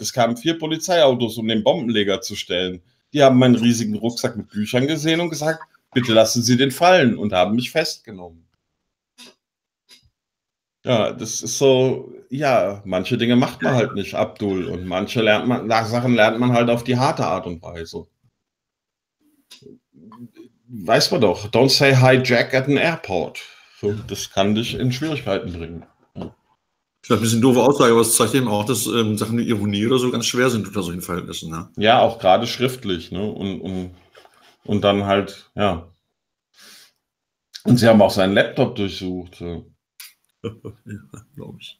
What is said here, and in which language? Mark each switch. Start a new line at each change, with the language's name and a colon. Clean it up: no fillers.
German: Es kamen 4 Polizeiautos, um den Bombenleger zu stellen. Die haben meinen riesigen Rucksack mit Büchern gesehen und gesagt, bitte lassen Sie den fallen und haben mich festgenommen. Ja, das ist so, ja, manche Dinge macht man halt nicht, Abdul. Und manche Sachen lernt man halt auf die harte Art und Weise. Weiß man doch,
English: don't say hi Jack at an airport.
German: So, das kann dich in Schwierigkeiten bringen. Vielleicht ein bisschen doofe Aussage, aber es zeigt eben auch, dass Sachen wie Ironie oder so ganz schwer sind unter solchen Verhältnissen. Ne? Ja, auch gerade schriftlich. Ne? Und dann halt, ja. Und sie haben auch seinen Laptop durchsucht. So. Ja, glaube ich.